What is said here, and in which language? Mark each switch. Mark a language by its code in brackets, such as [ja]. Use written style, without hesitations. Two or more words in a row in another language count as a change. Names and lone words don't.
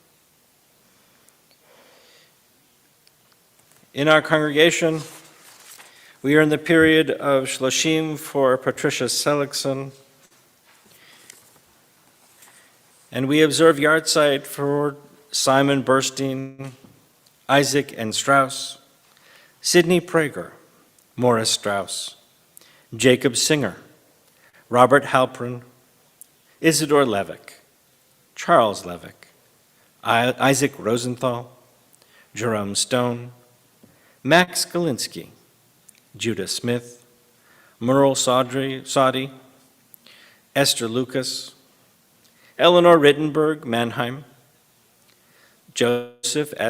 [en] In our congregation, we are in the period of Shloshim for Patricia Seligson, and we observe Yartzeit for Simon Burstein, Isaac N. Strauss, Sidney Prager, Morris Strauss, Jacob Singer, Robert Halpern, Isidore Levick, Charles Levick, Isaac Rosenthal, Jerome Stone, Max Galinsky, Judah Smith, Merle Saudi, Esther Lucas, Eleanor Rittenberg Mannheim, Joseph S.